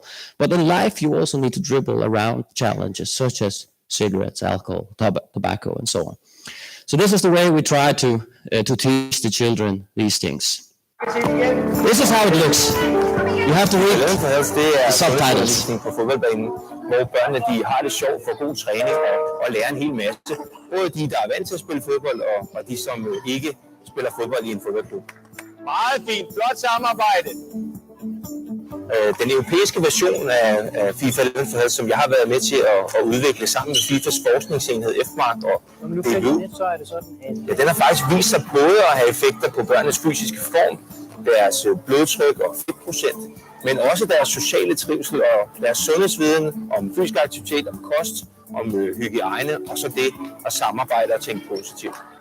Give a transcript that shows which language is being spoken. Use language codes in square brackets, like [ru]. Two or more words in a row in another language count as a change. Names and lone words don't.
[en] But in life, you also need to dribble around challenges such as cigarettes, alcohol, tobacco, and so on. So this is the way we try to teach the children these things. This is how it looks. You have to read the subtitles. [da] På fodboldbanen, hvor børnene de har det sjovt, får god træning og lærer en hel masse. Både de, der er vant til at spille fodbold, og de, som ikke spiller fodbold i en fodboldklub. Meget fint. Flot samarbejde. Den europæiske version af FIFA 11, som jeg har været med til at udvikle sammen med FIFAs forskningsenhed FMARK og DBU, ja, den har faktisk vist sig både at have effekter på børnenes fysiske form, deres blodtryk og fedtprocent, men også deres sociale trivsel og deres sundhedsviden om fysisk aktivitet, om kost, om hygiejne og så det at samarbejde og tænke positivt.